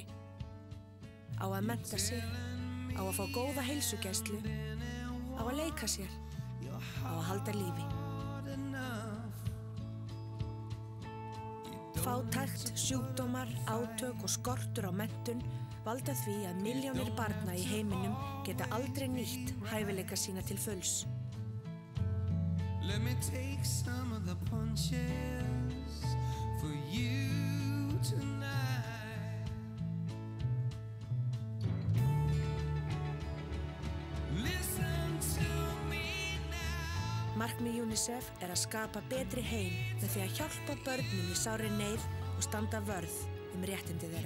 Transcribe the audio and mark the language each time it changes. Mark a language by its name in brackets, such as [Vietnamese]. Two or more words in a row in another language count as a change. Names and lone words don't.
[Icelandic] Á að mennta sig, á að fá góða heilsugæslu, á að leika sér, á að halda lífi. Fátækt, sjúkdómar, átök og skortur á menntun valda því að milljónir barna í heiminum geta aldrei nýtt hæfileika sína til fulls. [English] Let me take some of the punches for you tonight. Listen to me now. [Icelandic] Markmið UNICEF er að skapa betri heim með því að hjálpa börnum í sárri neyð og standa vörð réttindi þeirra.